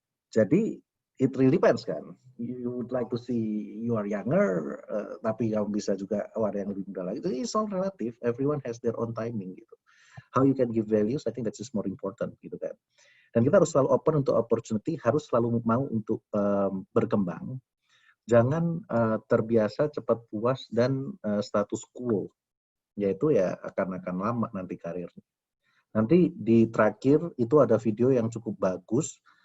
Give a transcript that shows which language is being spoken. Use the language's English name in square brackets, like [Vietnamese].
[Indonesian] Jadi [English] it really depends [Indonesian] kan. [English] You would like to see you are younger, [Indonesian] tapi kamu bisa juga ada yang lebih muda lagi. [English] It's all relative. Everyone has their own timing [Indonesian] gitu. [English] How you can give values, I think that's just more important [Indonesian] gitu kan. Dan kita harus selalu open untuk opportunity, harus selalu mau untuk berkembang. Jangan terbiasa cepat puas dan status quo, yaitu ya akan lama nanti karirnya. Nanti di terakhir itu ada video yang cukup bagus,